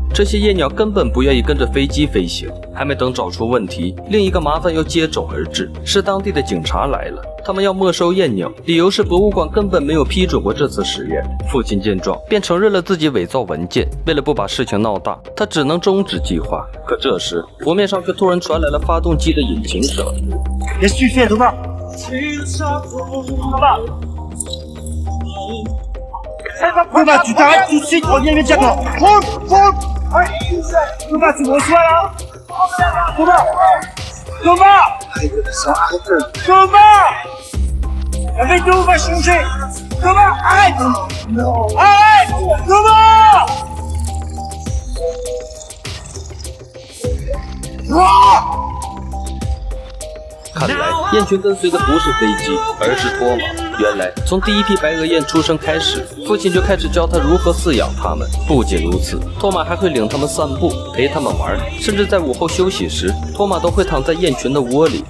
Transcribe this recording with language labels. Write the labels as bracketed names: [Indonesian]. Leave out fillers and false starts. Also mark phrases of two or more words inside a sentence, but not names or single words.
[Chinese] 这些夜鸟根本不愿意跟着飞机飞行。还没等找出问题，另一个麻烦又接踵而至，是当地的警察来了。他们要没收雁鸟，理由是博物馆根本没有批准过这次实验。父亲见状，便承认了自己伪造文件。为了不把事情闹大，他只能终止计划。可这时，湖面上却突然传来了发动机的引擎声。 [French] Qu'est-ce que tu fais, Thomas? Thomas, tu t'arrêtes tout de suite, reviens immédiatement. Thomas, tu me reçois là? Thomas! La météo va changer! Thomas, arrête! Arrête! Thomas! [Chinese] 看来雁群跟随的不是飞机，而是托马。原来从第一批白额雁出生开始，父亲就开始教他如何饲养它们。不仅如此，托马还会领它们散步，陪它们玩，甚至在午后休息时，托马都会躺在雁群的窝里。